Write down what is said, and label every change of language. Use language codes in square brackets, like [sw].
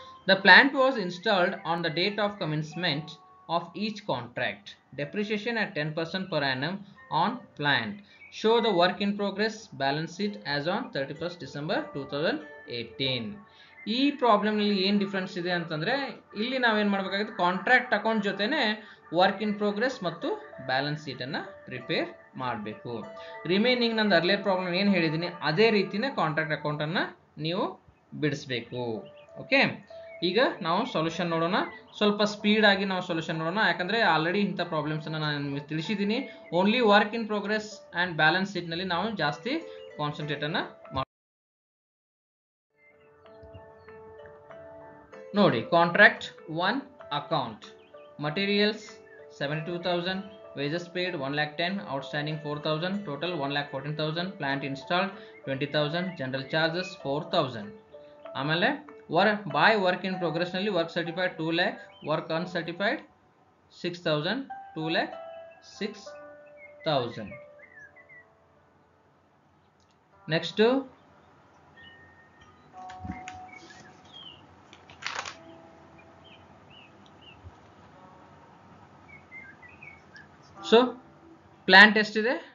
[en] The plant was installed on the date of commencement of each contract. Depreciation at 10% per annum on plant. Show the work in progress balance sheet as on 31st December 2018. [kn] ಈ problem ನಲ್ಲಿ ಏನು difference ಇದೆ ಅಂತಂದ್ರೆ, ಇಲ್ಲಿ ನಾವೇನು ಮಾಡಬೇಕಾಗುತ್ತೆ, contract account ಜೊತೆನೆ work in progress ಮತ್ತು ಬ್ಯಾಲೆನ್ಸ್ ಶೀಟ್ ಅನ್ನ ಪ್ರಿಪೇರ್ ಮಾಡಬೇಕು. ರಿಮೈನಿಂಗ್ ನಂದು ಅರ್ಲಿಯರ್ ಪ್ರಾಬ್ಲಮ್ ಏನು ಹೇಳಿದ್ದೀನಿ ಅದೇ ರೀತಿನೇ ಕಾಂಟ್ರಾಕ್ಟ್ ಅಕೌಂಟ್ ಅನ್ನ ನೀವು ಬಿಡಿಸಬೇಕು. ಓಕೆ, ಈಗ ನಾವು ಸೊಲ್ಯೂಷನ್ ನೋಡೋಣ. ಸ್ವಲ್ಪ ಸ್ಪೀಡ್ ಆಗಿ ನಾವು ಸೊಲ್ಯೂಷನ್ ನೋಡೋಣ, ಯಾಕಂದ್ರೆ ಆಲ್ರೆಡಿ ಇಂಥ ಪ್ರಾಬ್ಲಮ್ಸ್ ಅನ್ನ ನಾನು ನಿಮಗೆ ತಿಳಿಸಿದ್ದೀನಿ. [en] only work in progress and balance sheet [kn] ನಲ್ಲಿ ನಾವು ಜಾಸ್ತಿ ಕಾನ್ಸಂಟ್ರೇಟ್ ಅನ್ನ ನೋಡಿ. [en] Contract 1 account materials 72,000, wages paid 1,10,000, outstanding 4,000, total 1,14,000, plant installed 20,000, general charges 4,000. ಆಮೇಲೆ by work in progress ನಲ್ಲಿ work certified 2 lakh, work uncertified 6,000, 2,06,000. [kn] Next so plant ಎಷ್ಟಿದೆ?